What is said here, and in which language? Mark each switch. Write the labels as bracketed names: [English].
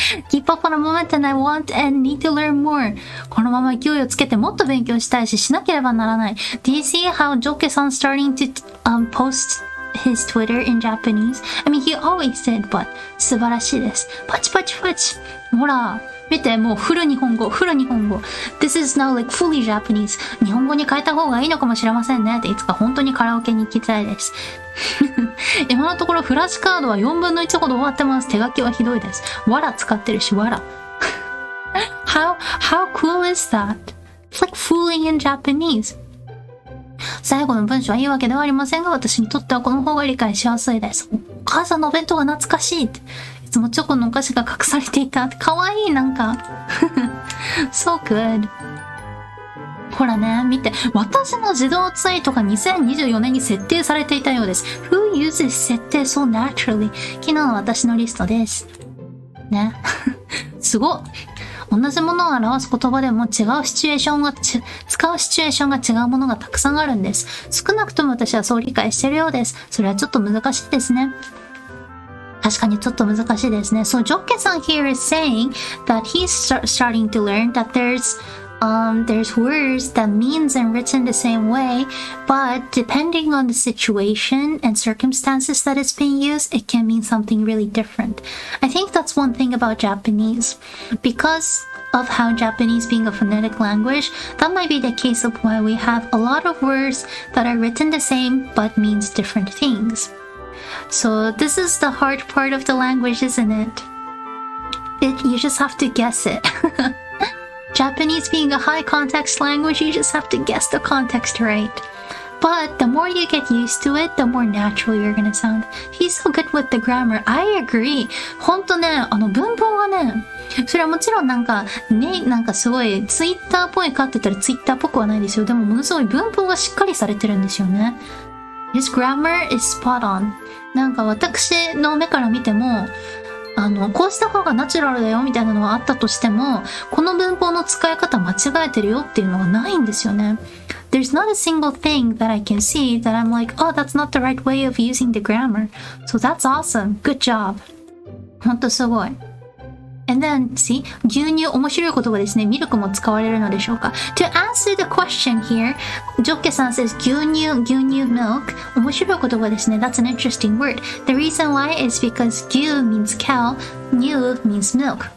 [English] Keep up on a moment and I want and need to learn more. [Japanese] このまま勢いをつけてもっと勉強したいししなければならない。 [English] Do you see how ジョッケさん starting to post his Twitter in Japanese? I mean, he always did, but [Japanese] 素晴らしいです。パチパチパチ。ほら。見て、もうフル日本語、フル日本語。 [English] This is now like fully Japanese. [Japanese] 日本語に変えた方がいいのかもしれませんね。っていつか本当にカラオケに行きたいです。今のところフラッシュカードは4分の1ほど終わってます。手書きはひどいです。わら使ってるし、わら。 [English] how cool is that? It's like fully in Japanese. [Japanese] 最後の文章はいいわけではありませんが、私にとってはこの方が理解しやすいです。お母さんのお弁当が懐かしいって。いつもチョコのお菓子が隠されていたって。かわいい、なんか。 [English] so good. [Japanese] ほらね、見て。私の自動ツイートが2024年に設定されていたようです。 [English] Who uses 設定 so naturally? [Japanese] 昨日の私のリストです。ね。すごっ。同じものを表す言葉でも違うシチュエーションが、使うシチュエーションが違うものがたくさんあるんです。少なくとも私はそう理解してるようです。それはちょっと難しいですね。確かにちょっと難しいですね。 [English] So, ジョッケさん here is saying that he's starting to learn that there's words that means and written the same way, but depending on the situation and circumstances that it's being used, it can mean something really different. I think that's one thing about Japanese. Because of how Japanese being a phonetic language, that might be the case of why we have a lot of words that are written the same but means different things.So this is the hard part of the language, isn't it? You just have to guess it. Japanese being a high context language, you just have to guess the context right. But the more you get used to it, the more natural you're gonna sound. He's so good with the grammar. I agree. [Japanese] ほんとね、文法がね、それはもちろんなんかすごいツイッターっぽいかって言ったらツイッターっぽくはないですよ。でもものすごい文法がしっかりされてるんですよね。 [English] His grammar is spot on. [Japanese] なんか私の目から見ても、こうした方がナチュラルだよみたいなのがあったとしても、この文法の使い方間違えてるよっていうのがないんですよね。 [English] There's not a single thing that I can see that I'm like, oh, that's not the right way of using the grammar. So that's awesome. Good job. [Japanese] ほんとすごい。 [English] And then, see, [Japanese] 牛乳、面白い言葉ですね。ミルクも使われるのでしょうか。 [English] To answer the question here, ジョッケさん says 牛乳 milk. [Japanese] 面白い言葉ですね。 [English] That's an interesting word. The reason why is because 牛 means cow, new means milk.